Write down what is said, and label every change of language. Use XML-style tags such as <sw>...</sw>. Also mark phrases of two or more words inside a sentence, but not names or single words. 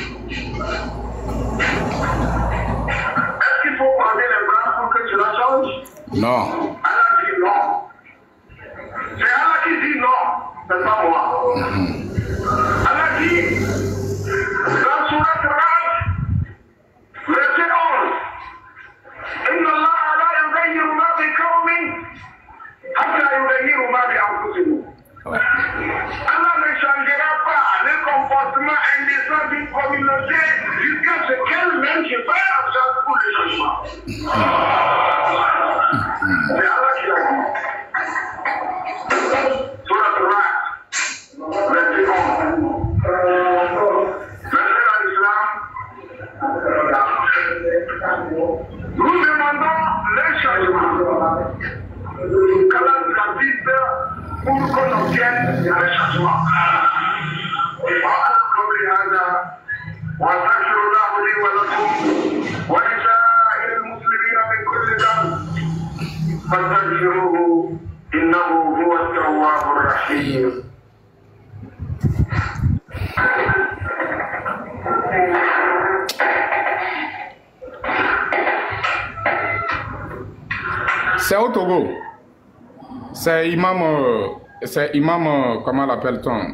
<fr>Est-ce qu'il faut croiser les bras pour que cela change? Non. Allah dit non. C'est Allah qui dit non, c'est pas moi. Allah dit dans Surat Ra'd, verset 11,</fr> <ar>إن الله لا يغير ما بقوم حتى يغيروا ما بأنفسهم.</ar> <fr>Ouais. Allah ne changera pas le comportement indécent d'une communauté jusqu'à ce qu'elle-même se fasse en sorte pour le changement. C'est Allah qui l'a dit. Surat Ra'd, verset 11. Verset à l'islam. Nous demandons le changement. Qu'Allah nous assiste pour qu'on obtienne le changement.</fr> <ar>وأقول هذا وأستغفر الله لي ولكم ولسائر المسلمين من كل ذنب فاستغفروه إنه هو التواب الرحيم.</ar> <fr>C'est au Togo. C'est Imam, comment l'appelle-t-on?</fr>